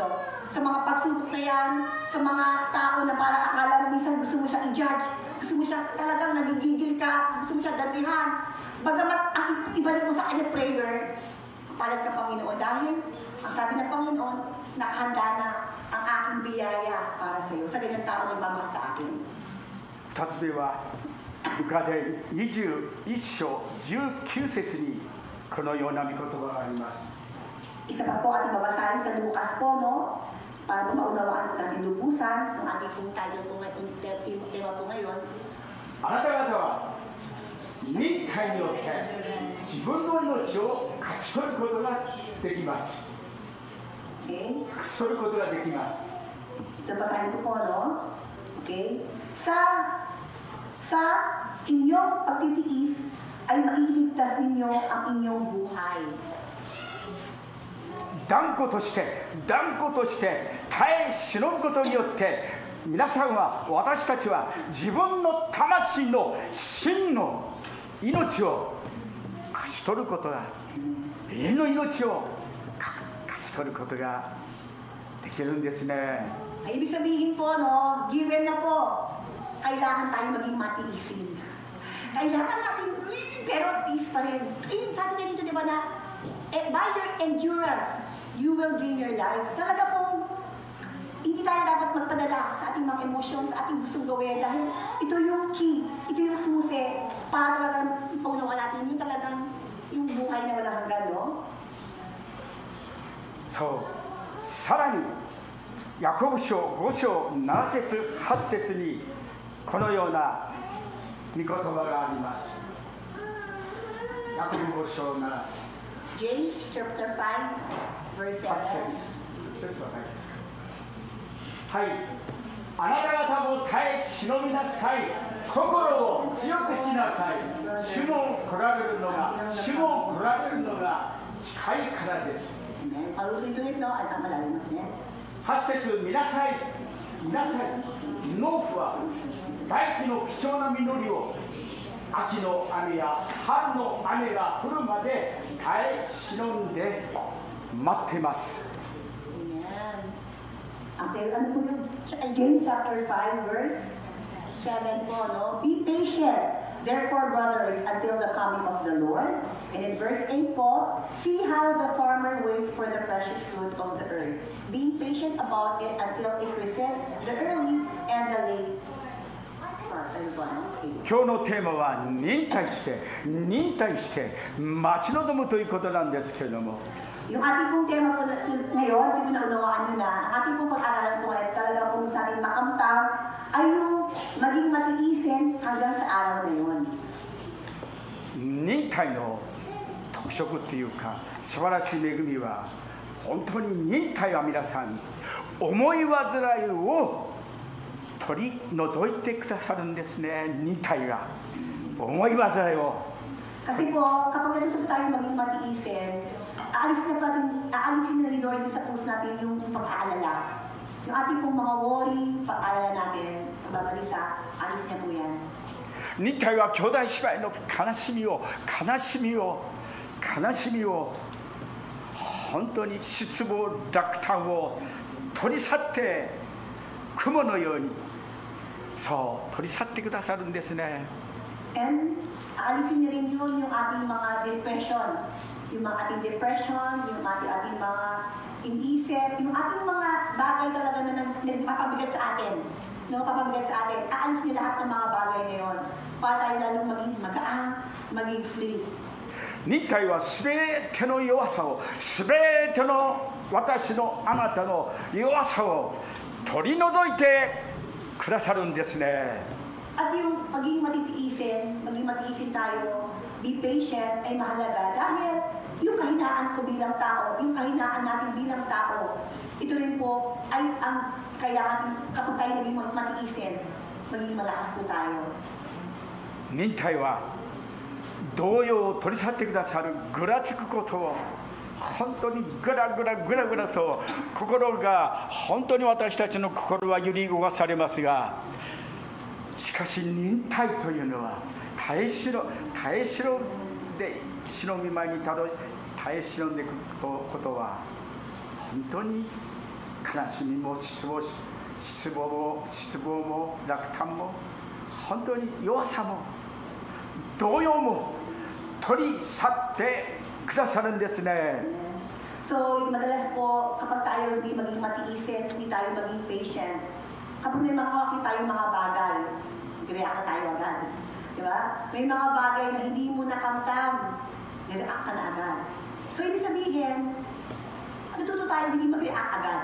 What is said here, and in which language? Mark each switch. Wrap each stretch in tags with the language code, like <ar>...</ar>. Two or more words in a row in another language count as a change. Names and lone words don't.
<tl>Sa mga pagsubok na yan, sa mga tao na parang akala mo minsan gusto mo siyang i-judge, gusto mo siya talagang nagigigil ka, gusto mo siya gantihan. Bagamat ang ibalik mo sa kanya prayer, palat ka Panginoon. Dahil ang sabi ng Panginoon, nakahanda na ang aking biyaya para sa iyo. Sa ganyang tao na nagmamahal sa akin.</tl> <ja>2 つ目はルカで21章19節にこのような御言葉があります。</ja> <tl>Isa pa po ating babasahin sa Lucas po, no? Para maunawaan po natin lubusan ng ating pong title po ngayon, tema po ngayon.</tl> <ja>あなた方は忍耐によって自分の命を勝ち取ることができます。</ja> <tl>Okay?</tl> <ja>勝ち取ることができます。</ja> <tl>Ito basahin ko po, no? Okay? Sa inyong pagtitiis ay mailigtas ninyo ang inyong buhay.</tl> <ja>断固として耐え忍ぶことによって皆さんは私たちは自分の魂の真の命を勝ち取ることが永遠の命を勝ち取ることができるんですね。</ja> <tl>Ay, ibig sabihin po, no? Given na po. Kailangan tayo maging matiisin. Kailangan natin, pero tiis pa rin. Ayun, sabi na dito, di ba na,</tl> <en>by your endurance, you will gain your lives.</en> <tl>Talaga pong, hindi tayo dapat magpadala sa ating mga emosyon, sa ating gustong gawin. Dahil ito yung key, ito yung susi, para talagang paunawa natin yung talagang, yung buhay na walang hanggan, no?</tl> <ja>そうさらにヤコブ書5章7節8節にこのような御言葉があります。ヤコブ5章7</ja> <en>James chapter 5, verse 7.</en> <ja>はい、あなた方も耐え忍びなさい。心を強くしなさい。主の来られるのが近いからです。</ja> <tl>Paulit-ulit, no? At ang malalim mas niya.</tl> <ja>8 節見なさい。農夫は大地の貴重な実りを秋の雨や春の雨が降るまで耐え忍んで待っています。</ja> <tl>Okay, ano po yung</tl> <en>James chapter 5 verse 7</en> <tl>po, no?</tl> <en>Be patient, therefore, brothers, until the coming of the Lord. And in verse 8 po, see how the farmer waits for the precious fruit of the earth, being patient about it until it receives the early and the late.</en> <ja>今日のテーマは忍耐して待ち望むということなんですけれども、</ja> <tl>Yung ating pong tema po ngayon, siguro naunawaan nyo na, ang ating pong pag-aralan po ay talaga pong sa ating makamtam ay yung maging matiisin hanggang sa araw na yun.</tl> <ja>忍耐の特色というか素晴らしい恵みは本当に忍耐は皆さん思い煩いを取り除いてくださるんですね。忍耐が思い煩いを</ja> <tl>Kasi po, kapag ganito po tayo maging matiisin, aalisin na ni Lord sa puso natin yung pag-aalala. Yung ating pong mga worry, pag-aalala natin, pagbabalisa, alis niya po yan.</tl> <ja>忍耐は兄弟姉妹の悲しみを本当に失望落胆を取り去って雲のようにそう取り去ってくださるんですね。</ja> <tl>And aalisin niya rin yun yung ating mga depression, yung mga ating depression, yung ating mga inisip, yung ating mga bagay talaga na nagpapabigat sa atin, no, papabigat sa atin, aalis niya lahat ng mga bagay na yun para tayo lalong maging magaan, maging free.</tl> <ja>忍耐はすべての弱さを、すべての私のあなたの弱さを取り除いてくださるんですね。</ja> <tl>At yung maging matiisin tayo,</tl> <en>be patient</en> <tl>ay mahalaga dahil yung kahinaan ko bilang tao, yung kahinaan natin bilang tao, ito rin po ay ang kailangan kapag tayo naging matiisin, maging malakas po tayo.</tl> <ja>忍耐は動揺を取り去ってくださるぐらつくことを本当にぐらぐらと心が本当に私たちの心は揺り動かされますが、しかし忍耐というのは耐えしろで主の御前に耐え忍んでいくことは本当に悲しみも失望も落胆も本当に弱さも動揺も取り去ってくださるんですね。</ja> <tl>So, madalas po, kapag tayo hindi maging matiisin, hindi tayo maging patient, kapag may makakakita tayong mga bagay, react na tayo agad. Diba? May mga bagay na hindi mo nakamtam, react ka na agad. So, ibig sabihin, matututo tayo hindi mag-react agad.</tl>